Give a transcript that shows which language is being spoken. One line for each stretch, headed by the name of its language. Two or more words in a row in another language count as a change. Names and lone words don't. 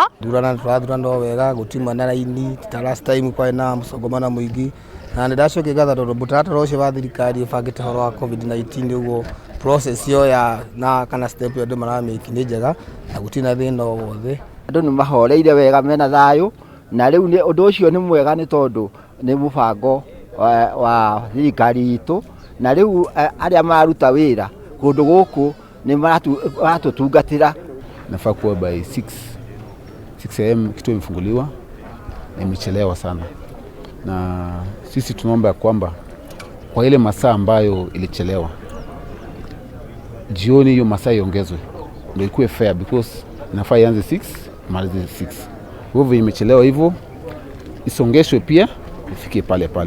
Kikuyu: Tũrathurana wega gũtima na raini ta
English: last time
Kikuyu: kwa na mũsongomano mũingĩ na ndacokia gatha tondũ mũtaratara ũcio wa thirikari ũbangĩte horo wa COVID-19 ũguo process yo ya na kana step yo andũ maramĩki nĩ njega na gũtina thĩna o wothe. Andũ nĩ mahoreire wega mena thayũ na rĩu nĩ ũndũ ũcio nĩ mwega nĩ tondũ nĩ mũbango wa thirikari itũ na rĩu arĩa maruta wĩra kũndũ gũkũ nĩ maratũtungatĩra.
Swahili: Nafaa kuwa
English: by 6 am
Swahili: kituo imefunguliwa, imechelewa sana, na sisi tunaomba kwamba kwa ile masaa ambayo ilichelewa jioni hiyo masaa iongezwe ndio ikuwe
English: fair, because
Swahili: nafaa ianze 6 malize 6. Hivyo imechelewa hivyo isongeshwe pia ifike pale pale.